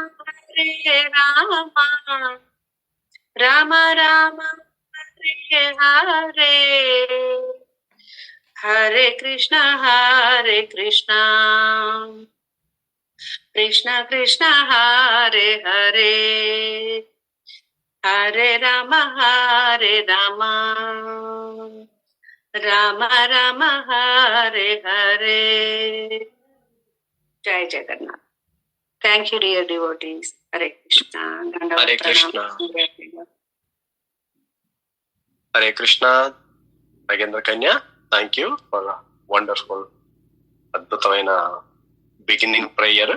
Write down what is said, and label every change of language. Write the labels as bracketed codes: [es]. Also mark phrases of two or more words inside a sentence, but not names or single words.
[sa] రామ హరే హరే హరే కృష్ణ కృష్ణ హరే హరే హరే రామ రామ హరే హరే. [en] జై జగన్నాథ్. thank you dear devotees. [sa] హరే కృష్ణ. హరే కృష్ణ. హరే కృష్ణ [en] నాగేంద్ర కన్య, thank you for wonderful, అద్భుతమైన beginning prayer.